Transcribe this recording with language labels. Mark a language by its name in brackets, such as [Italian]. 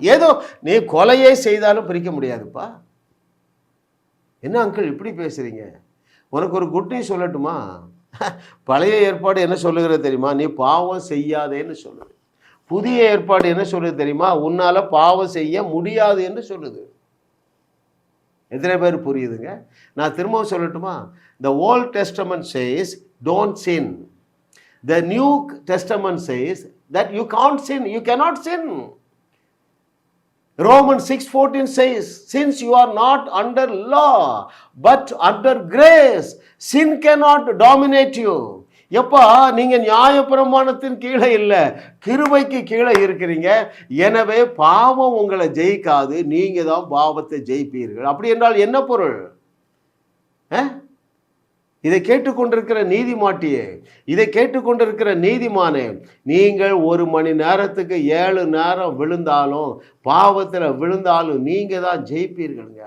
[Tamil] ஏதோ நீ கொலையே செய்தாலும் பிரிக்க முடியாதுப்பா. என்ன அங்கிள் இப்படி பேசுறீங்க? உனக்கு ஒரு குட் நியூஸ் சொல்லட்டுமா? பழைய ஏற்பாடு என்ன சொல்லுகிறது தெரியுமா? நீ பாவம் செய்யாதேன்னு சொல்லுது. புதிய ஏற்பாடு என்ன சொல்லுது தெரியுமா? உன்னால பாவம் செய்ய முடியாது என்று சொல்லுது. எத்தனை பேர் புரியுதுங்க? நான் திரும்பவும் சொல்லட்டுமா? [English] The Old Testament says don't sin. The New Testament says that you can't sin, you cannot sin. Romans 6:14 says, since you are not under law but under grace, sin cannot dominate you. [Tamil] எப்பா நீங்க நியாயப்பிரமாணத்தின் கீழே இல்லை, கிருபைக்கு கீழே இருக்கிறீங்க. எனவே பாவம் உங்களை ஜெயிக்காது, நீங்க தான் பாவத்தை ஜெயிப்பீர்கள். அப்படி என்றால் என்ன பொருள்? இதை கேட்டுக்கொண்டிருக்கிற நீதிமாட்டியே, இதை கேட்டுக்கொண்டிருக்கிற நீதிமானே, நீங்கள் 1 மணி நேரத்துக்கு 7 நேரம் விழுந்தாலும், பாவத்தில் விழுந்தாலும் நீங்க தான் ஜெயிப்பீர்களுங்க.